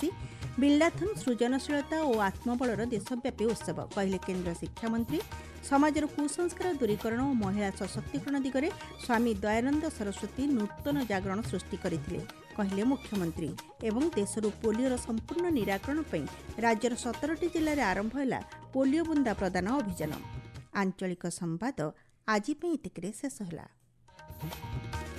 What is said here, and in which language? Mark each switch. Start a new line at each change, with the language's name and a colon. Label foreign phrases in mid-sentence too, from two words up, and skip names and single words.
Odia: ବିଲ୍ଡାଥନ ସୃଜନଶୀଳତା ଓ ଆତ୍ମବଳର ଦେଶବ୍ୟାପୀ ଉତ୍ସବ କହିଲେ କେନ୍ଦ୍ର ଶିକ୍ଷା ମନ୍ତ୍ରୀ। ସମାଜର କୁସଂସ୍କାର ଦୂରୀକରଣ ଓ ମହିଳା ସଶକ୍ତିକରଣ ଦିଗରେ ସ୍ୱାମୀ ଦୟାନନ୍ଦ ସରସ୍ୱତୀ ନୂତନ ଜାଗରଣ ସୃଷ୍ଟି କରିଥିଲେ କହିଲେ ମୁଖ୍ୟମନ୍ତ୍ରୀ। ଏବଂ ଦେଶରୁ ପୋଲିଓର ସମ୍ପୂର୍ଣ୍ଣ ନିରାକରଣ ପାଇଁ ରାଜ୍ୟର 17ଟି ଜିଲ୍ଲାରେ ଆରମ୍ଭ ହେଲା ପୋଲିଓ ବୁନ୍ଦା ପ୍ରଦାନ ଅଭିଯାନ। ଆଞ୍ଚଳିକ ସମ୍ବାଦ ଆଜି ଏତିକିରେ ଶେଷ ହେଲା।